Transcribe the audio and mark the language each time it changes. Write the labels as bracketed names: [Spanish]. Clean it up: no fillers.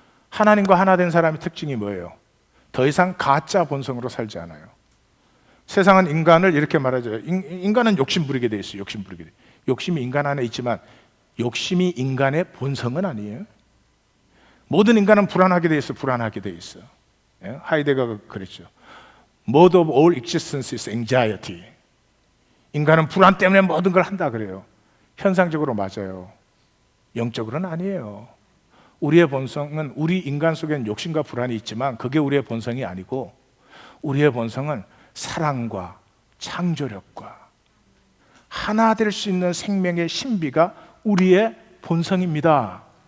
[Korean] 하나님과 하나 된 사람의 특징이 뭐예요? 더 이상 가짜 본성으로 살지 않아요. 세상은 인간을 이렇게 말하죠. 인간은 욕심 부리게 돼 있어요. 욕심 부리게 돼. 욕심이 인간 안에 있지만 욕심이 인간의 본성은 아니에요. 모든 인간은 불안하게 돼 있어. 불안하게 돼 있어. 예? 하이데거가 그랬죠. [English] Mode of all existence is anxiety. [Korean] 인간은 불안 때문에 모든 걸 한다 그래요. 현상적으로 맞아요. 영적으로는 아니에요. 우리의 본성은 우리 인간 속에는 욕심과 불안이 있지만 그게 우리의 본성이 아니고 우리의 본성은 사랑과 창조력과 하나 될 수 있는 생명의 신비가 우리의 본성입니다.